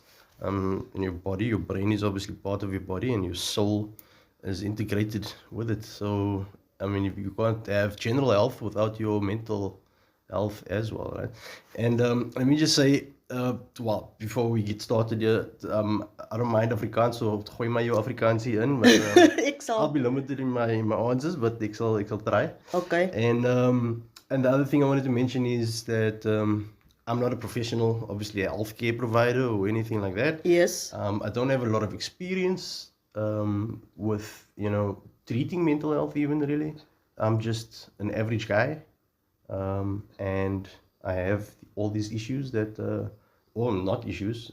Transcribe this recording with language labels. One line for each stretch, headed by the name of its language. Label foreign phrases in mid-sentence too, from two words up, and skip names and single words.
English: In your body, your brain is obviously part of your body, and your soul is integrated with it. So I mean, if you can't have general health without your mental health as well, right? And let me just say, well, before we get started here, I don't mind Afrikaans, so
Afrikaans: gooi maar jou Afrikaansie in,
English: but I'll be limited in my answers, but
Afrikaans: ek sal
English: try. Okay. And the other thing I wanted to mention is that I'm not a professional, obviously a healthcare provider or anything like that. Yes. I don't have a lot of experience with treating mental health even really. I'm just an average guy, and I have all these issues that, well, not issues.